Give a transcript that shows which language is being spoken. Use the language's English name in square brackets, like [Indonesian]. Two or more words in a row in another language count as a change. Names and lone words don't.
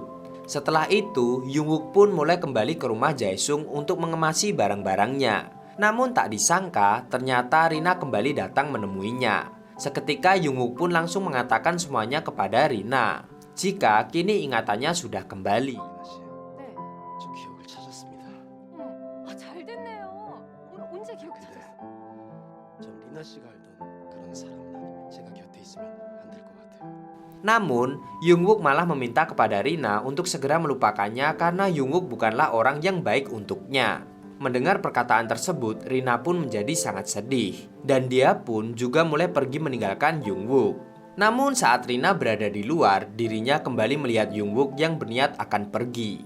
[Indonesian] Setelah itu, Jungwook pun mulai kembali ke rumah Jae-sung untuk mengemasi barang-barangnya. Namun tak disangka, ternyata Rina kembali datang menemuinya. Seketika Jungwook pun langsung mengatakan semuanya kepada Rina jika kini ingatannya sudah kembali. [Korean] 네. 저 기억을 찾았습니다. 어머, 잘 됐네요. 언제 기억을 찾았어? 전 리나 씨가 알던 그런 사람은 아니면 제가 곁에 있으면 안 될 것 같아요. [Indonesian] Namun, Jungwook malah meminta kepada Rina untuk segera melupakannya karena Jungwook bukanlah orang yang baik untuknya. Mendengar perkataan tersebut, Rina pun menjadi sangat sedih dan dia pun juga mulai pergi meninggalkan Jungwook. Namun saat Rina berada di luar, dirinya kembali melihat Jungwook yang berniat akan pergi.